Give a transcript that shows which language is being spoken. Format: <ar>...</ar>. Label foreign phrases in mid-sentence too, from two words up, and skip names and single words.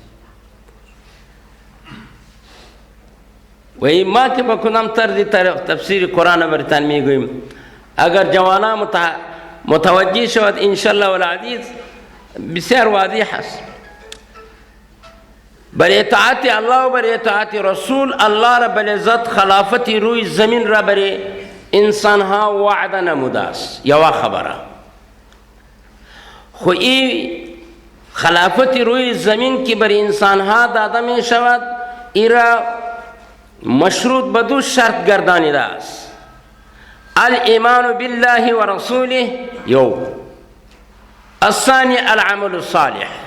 <fa>و این ما که با کدام طرزی تفسیر قرآن برتان میگویم، اگر جوانا متوجه شود</fa> <ar>انشالله والعزیز</ar> <fa>بسیار واضح است. بر اطاعت الله و بر اطاعت رسول الله</fa> <ar>رب العزت</ar> <fa>خلافت روی زمین را بر انسان ها وعده نموده است.</fa> <ps>یوا خبره</ps> <fa>خو این خلافت روی زمین که بر انسان ها داده می شود، ایرا مشروط به دو شرط گردانیده است:</fa> <ar>الایمان بالله و رسوله</ar> <fa>یو،</fa> <ar>الثانی العمل الصالح.</ar>